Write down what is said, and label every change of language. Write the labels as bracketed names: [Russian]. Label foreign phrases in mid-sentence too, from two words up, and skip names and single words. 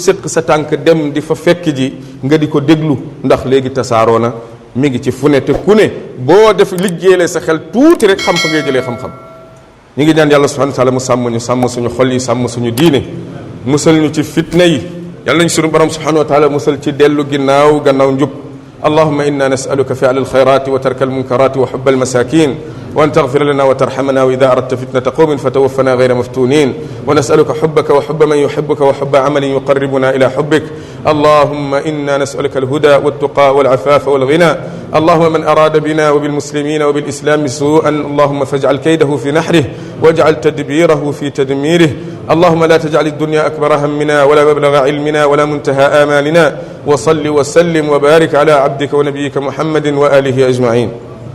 [Wolof] sëq sa tànk dem di fa fekk ji nga di ko déglu ndax léegi tasaaroo na mi ngi ci fu ne te ku ne boo def liggéeyee sa xel tuuti rek xam fa ngay jëlee xam-xam ñu ngi ñaan yàlla [Arabic] سبحانه وتعالى [Wolof] mu sàmm ñu sàmm suñu xol yi sàmm suñu diine musal ñu ci fitna yi yàlla nañ suñu borom subhanahu [Arabic] وتعالى [Wolof] musal ci dellu gannaaw njub [Arabic] اللهم إنا نسألك فعل الخيرات وترك المنكرات وحب المساكين وأن تغفر لنا وترحمنا وإذا أردت فتنة قوم فتوفنا غير مفتونين ونسألك حبك وحب من يحبك وحب عمل يقربنا إلى حبك اللهم إنا نسألك الهدى والتقى والعفاف والغنى اللهم من أراد بنا وبالمسلمين وبالإسلام سوءا اللهم فاجعل كيده في نحره واجعل تدبيره في تدميره اللهم لا تجعل الدنيا أكبر همنا ولا مبلغ علمنا ولا منتهى آمالنا وصل وسلم وبارك على عبدك ونبيك محمد وآله أجمعين